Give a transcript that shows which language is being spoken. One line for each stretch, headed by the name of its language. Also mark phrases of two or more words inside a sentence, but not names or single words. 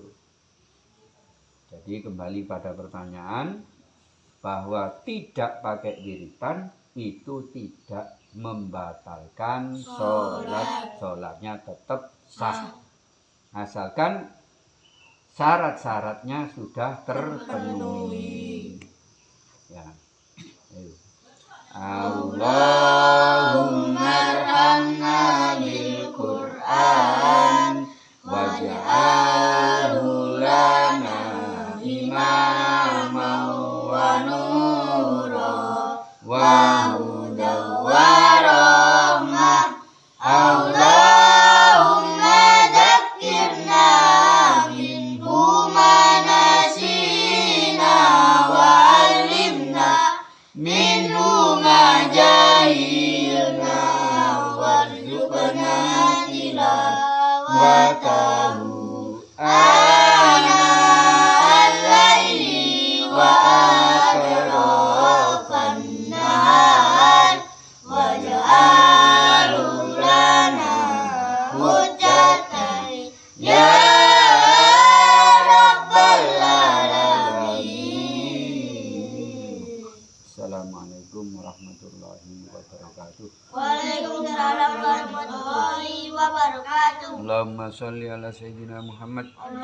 Indonesian: Jadi kembali pada pertanyaan bahwa tidak pakai wiritan itu tidak membatalkan sholat. Sholatnya tetap sah. Asalkan syarat-syaratnya sudah terpenuhi. Ya. Ayo.
Arabic: اللهم ارحمنا بالقرآن واجعله لنا إماما ونورا وهدى ورحمة. اللهم ذكرنا منه ما نسينا وعلمنا منه ما جهلنا وارزقنا تلاوته آناء الليل و أطراف النهار واجعله لنا حجة يا رب العالمين. السلام عليكم ورحمة الله وبركاته. وعليكم السلام ورحمة الله وبركاته. اللهم صل على سيدنا محمد.